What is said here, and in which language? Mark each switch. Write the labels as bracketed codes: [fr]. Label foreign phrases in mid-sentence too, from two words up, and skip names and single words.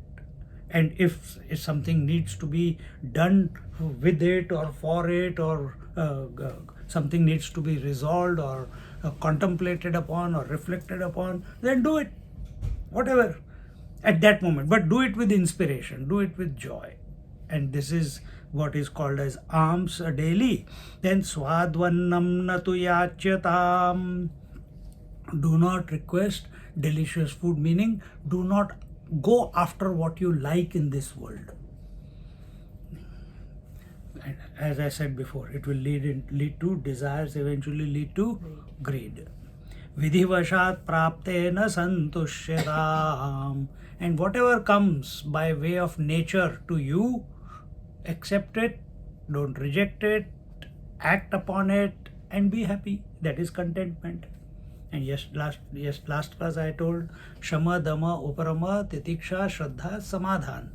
[en] And if something needs to be done with it or for it, or something needs to be resolved or contemplated upon or reflected upon, then do it. Whatever. At that moment. But do it with inspiration. Do it with joy. And this is what is called as alms daily. [sa] Then स्वाद्वन्नं न तु याच्यताम्. [en] Do not request delicious food, meaning do not go after what you like in this world. And as I said before, it will lead to desires, eventually lead to greed. [sa] विधिवशात् प्राप्तेन संतुष्यताम्. [en] And whatever comes by way of nature to you, accept it, don't reject it, act upon it, and be happy. That is contentment. And last class I told [sa] शम दम उपरम तितिक्षा श्रद्धा समाधान.